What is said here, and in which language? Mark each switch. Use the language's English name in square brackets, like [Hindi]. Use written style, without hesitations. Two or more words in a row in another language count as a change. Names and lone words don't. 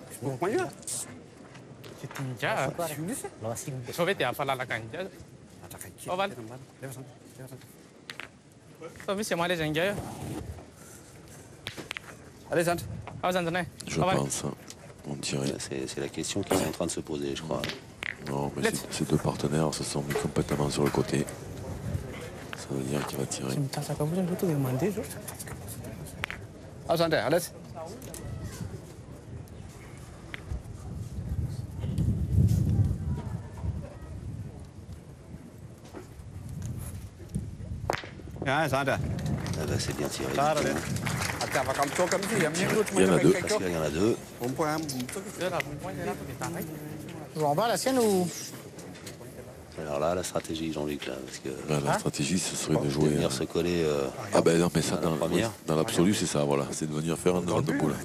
[French] Allez, Zand. Je pense. On dirait. C'est la question qui est en train de se poser, je crois. Non, mais ces deux partenaires se sont mis complètement sur le côté. Ça veut dire qu'il va tirer. [Danish] Afstand der, alles. Ja, Afstand der. [French] Ah bah, c'est bien tiré. [Danish] Der er det. Og der var kommet to gange til hjemme. [French] Il y en a deux. Parce qu'il y en a deux. Je vous rembarre la sienne ou... Alors là, la stratégie, Jean-Luc, là, parce que Là, la stratégie, ce serait de de jouer. venir se coller. Ah ben non, mais ça, à la première. dans l'absolu, c'est ça, voilà. C'est de venir faire un droit de boule.